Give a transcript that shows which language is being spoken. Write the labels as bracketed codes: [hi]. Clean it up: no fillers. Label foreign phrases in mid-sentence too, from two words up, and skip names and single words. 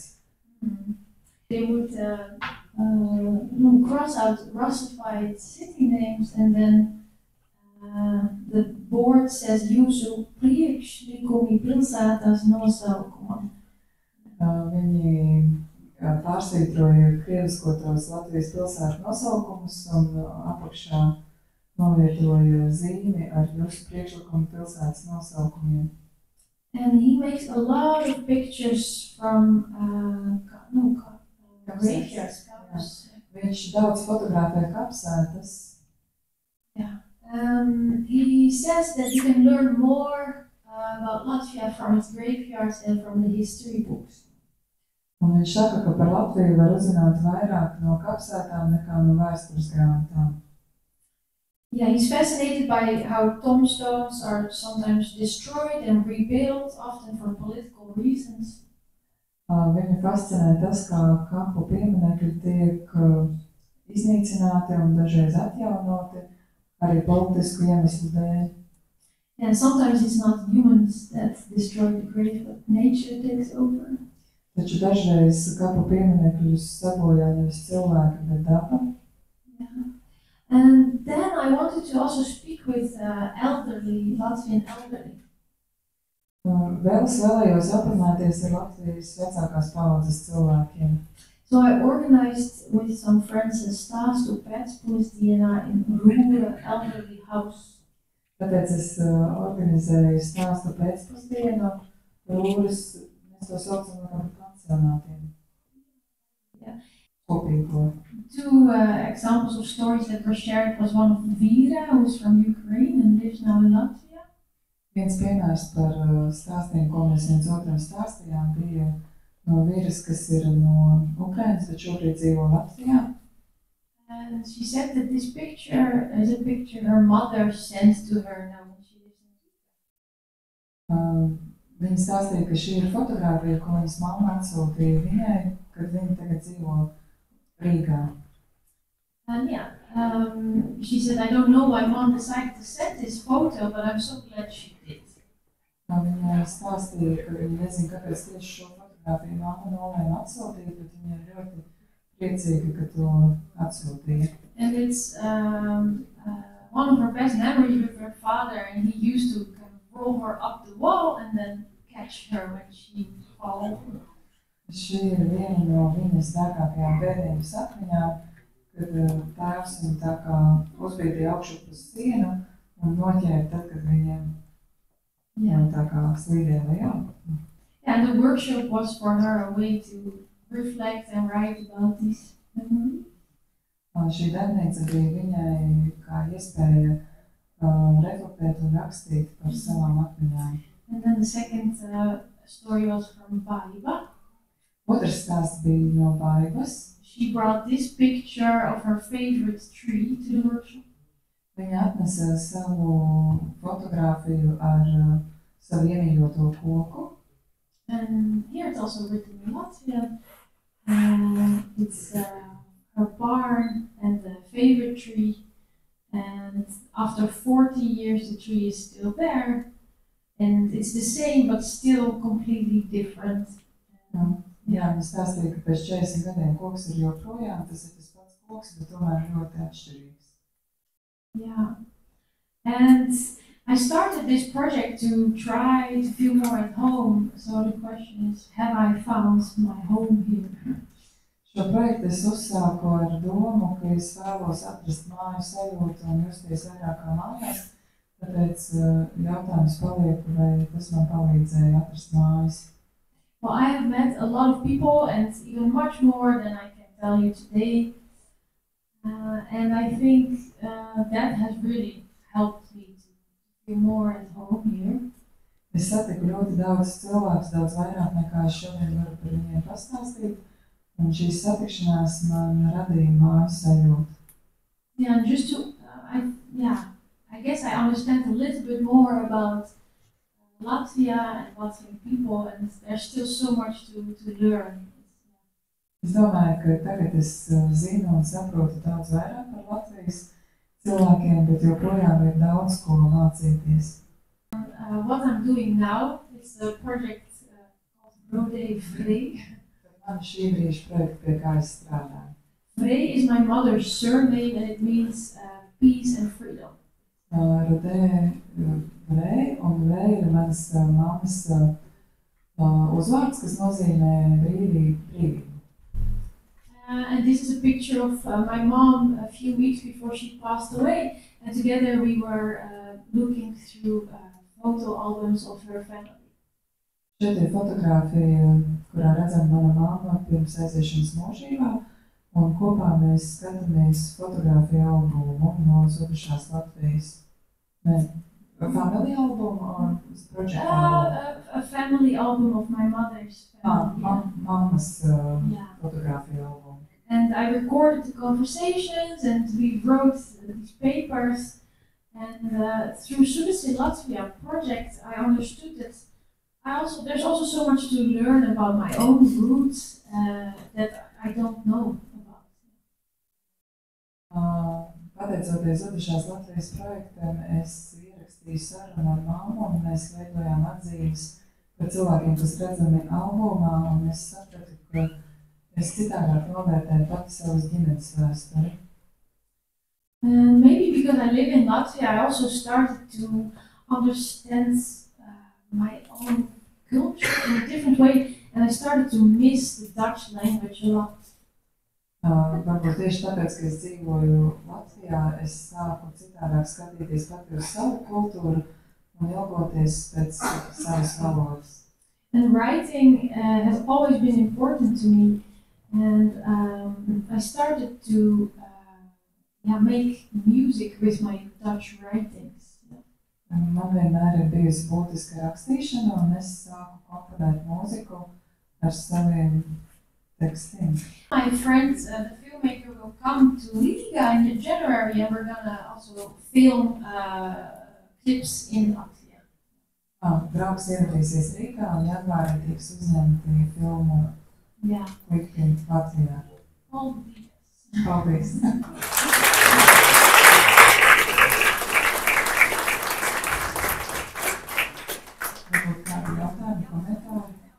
[en] They would cross out Russified city names, and then the board says [lv] jūsu priekšlikumi pilsētas nosaukumam. Viņi pārsvītroja krieviskotos Latvijas pilsētu nosaukumus un apakšā novietoja zīmi ar jūsu priekšlikumu pilsētas nosaukumiem. [en] And he makes a lot of pictures from graveyards. [lv] Viņš daudz fotografē kapsētas. [en] Yeah. He says that you can learn more about Latvia from its graveyards and from the history books. [lv] Un viņš saka, ka par Latviju var uzzināt vairāk no kapsētām nekā no vēstures grāmatām. [en] Yeah, he's fascinated by how tombstones are sometimes destroyed and rebuilt, often for political reasons. [lv] Viņu fascinē tas, kā kapu pieminekļi tiek iznīcināti un dažreiz atjaunoti, arī politisku iemeslu dēļ. [en] And sometimes it's not humans that destroy the grave, but nature takes over. [lv] Taču dažreiz kapu pieminekļus sabojā nevis cilvēki, bet daba. [en] Yeah. And then I wanted to also speak with elderly, Latvian elderly. [lv] Vēl es vēlējos aprunāties ar Latvijas vecākās paaudzes cilvēkiem. [en] So I organized with some friends a [lv] stāstu pēcpusdienā [en] in rural elderly house. [lv] Tāpēc es organizēju stāstu pēcpusdienu Rūras, mēs to saucam par pansionātiem. [en] Yeah. [lv] Kopīgo. [en] Two examples of stories that were shared was one of Vira, who's from Ukraine and lives now in Latvia. [lv] Viens piemērs par stāstiem, ko mēs viens otram stāstījām, bija no Viras, kas ir no Ukrainas, bet šobrīd dzīvo Latvijā. [en] And she said that this picture is a picture her mother sends to her now when she lives in [lv] Viņa stāstīja, ka šī ir fotogrāfija, ko viņas mamma atsūtīja viņai, kad viņa tagad dzīvo Rīgā. [en] And yeah, she said, I don't know why mom decided to send this photo, but I'm so glad she did. [lv] Viņa stāstīja, ka viņa nezina, kāpēc tieši šo fotogrāfiju mamma nolēma atsūtīt, bet viņa ir ļoti priecīga, ka to atsūtīja. [en] And it's one of her best memories with her father, and he used to kind of roll her up the wall and then catch her when she fall over. [lv] Šī ir viena no viņas dārgākajām bērnības atmiņām, kad tēvs viņu tā kā uzbīdīja augšu uz sienu un noķēra tad, kad viņiem tā kā slīdēja lejā. [en] And the workshop was for her a way to reflect and write about this memory. [lv] Šī darbnīca bija viņai kā iespēja reflektēt un rakstīt par savām atmiņām. [en] And then the second story was from Baiba. [lv] Otrs stāsts bija no Baibas. [en] She brought this picture of her favorite tree to the workshop. [lv] Viņa atnesa savu fotogrāfiju ar savu iemīļoto koku. [en] And here it's also written in Latvian. It's her barn and the favorite tree. And after 40 years, the tree is still there. And it's the same, but still completely different. [lv] Jā, viņa stāstīja, ka pēc 40 gadiem koks ir joprojām, tas ir tas pats koks, bet tomēr ļoti atšķirīgs. [en] Yeah. And I started this project to try to feel more at home. So the question is, have I found my home here? [lv] Šo projektu es uzsāku ar domu, ka es vēlos atrast māju sajūtu un justies vairāk kā mājās. Tāpēc jautājums paliek, vai tas man palīdzēja atrast mājas. [en] Well, I have met a lot of people and even much more than I can tell you today. And I think that has really helped me to feel more at home here. [lv] Es satiku ļoti daudz cilvēkus, daudz vairāk nekā es šodien varu par viņiem pastāstīt. Un šīs satikšanās man radīja mājas sajūtu. [en] Yeah, and just to, I guess I understand a little bit more about Latvia and Latvian people, and there's still so much to learn. [lv] Es domāju, ka tagad es zinu un saprotu daudz vairāk par Latvijas cilvēkiem, bet joprojām ir daudz ko mācīties. [en] What I'm doing now is a project called Rode Frey. [lv] Man šī brīža projekta, pie kā es strādāju. [en] Frey is my mother's surname and it means peace and freedom. [lv] Rode Frey, un Frey ir mans mammas uzvārds, kas nozīmē brīvību. [en] And this is a picture of my mom a few weeks before she passed away, and together we were looking through photo albums of her family. [lv] Šeit ir fotogrāfija, kurā redzam mana mamma pirms aiziešanas mūžībā, un kopā mēs skatāmies fotogrāfiju albumu no Zudušās Latvijas. [en] Family album or project album? A family album of my mother's family. [lv] Mammas fotogrāfiju album. [en] And I recorded the conversations and we wrote these papers. And through Sudaci Latvia project, I understood that there's also so much to learn about my own roots that I don't know about. [lv] Pateicoties Zudušās Latvijas projektam, es ierakstīju sarunu ar mammu un mēs veidojām atzīmes par cilvēkiem, kas redzami albumā, un es sapratu, ka es citādāk novērtēju pati savas ģimenes vēsturi. [en] And maybe because I live in Latvia, I also started to understand my own culture in a different way, and I started to miss the Dutch language a lot. [lv] Varbūt tieši tāpēc, ka es dzīvoju Latvijā, es sāku citādāk skatīties pati uz savu kultūru un ilgoties pēc savas valodas. [en] And writing has always been important to me, and I started to make music with my Dutch writings. [lv] Man vienmēr ir bijusi būtiska rakstīšana, un es sāku komponēt mūziku ar saviem tekstiem. [en] My friend, the filmmaker, will come to Riga in January, and we're gonna also film clips in Latvia. [lv] Draugs ieradīsies Rīgā, un janvārī tiks uzņemti filmu klipi Latvijā. Paldies! Varbūt kādi jautājumi, komentāri?